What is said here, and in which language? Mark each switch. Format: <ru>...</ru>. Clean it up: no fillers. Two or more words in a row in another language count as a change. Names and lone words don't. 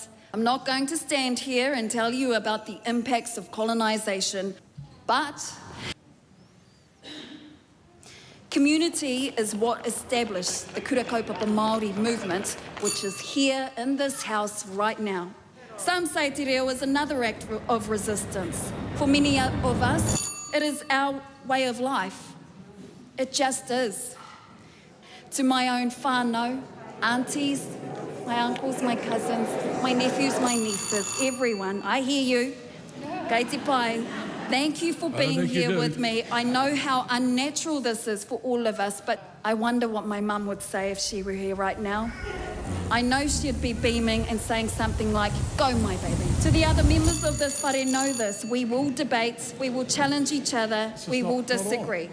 <en>I'm not going to stand here and tell you about the impacts of colonisation, but community is what established the Kura Kaupapa Māori movement, which is here in this house right now. Some say</en> <mi>te reo</mi> <en>is another act of resistance. For many of us, it is our way of life. It just is. To my own whānau, aunties, my uncles, my cousins, my nephews, my nieces, everyone, I hear you.</en> <mi>Kei te pai.</mi> <en>Thank you for being here with me. I know how unnatural this is for all of us, but I wonder what my mum would say if she were here right now. I know she'd be beaming and saying something like, "Go, my baby." To the other members of this whare, know this: we will debate, we will challenge each other, we will disagree.</en>